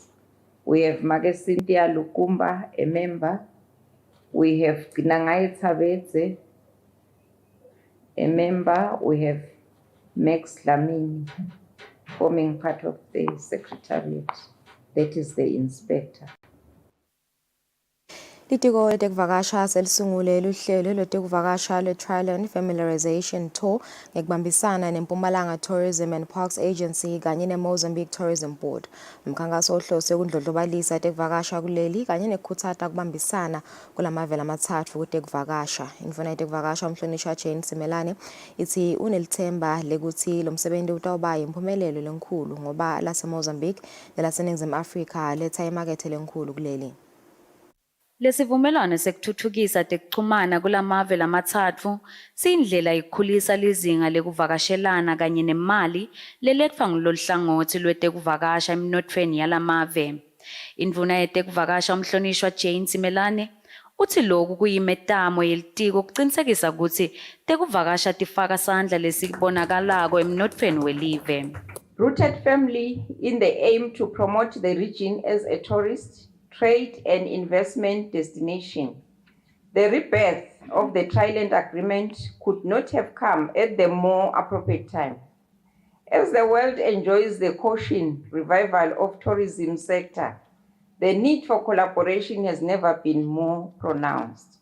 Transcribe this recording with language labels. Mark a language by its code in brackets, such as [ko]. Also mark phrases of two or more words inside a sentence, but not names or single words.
[en] We have Magasintia Lukumba, a member. We have Gnangai Tabetse, a member. We have Max Lamini, forming part of the Secretariat. That is the inspector. [ss] Litiko letekuvakasha selisungule luhlelo letekuvakasha le-Triland Familiarization Tour ngekubambisana neMpumalanga Tourism and Parks Agency kanye ne-Mozambique Tourism Board. Umkhankaso ohlose ukundlondlobalisa itekuvakasha kuleli kanye nekukhuthata kubambisana kulamavela amathathu kutekuvakasha. Imvuna yetekuvakasha umhlonishwa Jane Simelane ithi unelithemba lekuthi lo msebenzi utawuba yimpumelelo lenkulu ngoba lase-Mozambique nelaseNingizimu Afrika letha imakethe lenkulu kuleli. Lesivumelwano sekuthuthukisa tekuchumana kulamave lamathathu siyindlela ikhulisa lizinga lekuvakashelana kanye nemali leletfwa nguloluhlangothi lwetekuvakasha emnothweni yalamave. Indvuna yetekuvakasha umhlonishwa Jane Simelane uthi lokhu kuyimetamo yelitiko kuqinisekisa ukuthi tekuvakasha tifaka sandla lesibonakalako emnothweni welive. [en] Rooted firmly in the aim to promote the region as a tourist, trade and investment destination. The rebirth of the Triland Agreement could not have come at the more appropriate time. As the world enjoys the caution revival of tourism sector, the need for collaboration has never been more pronounced.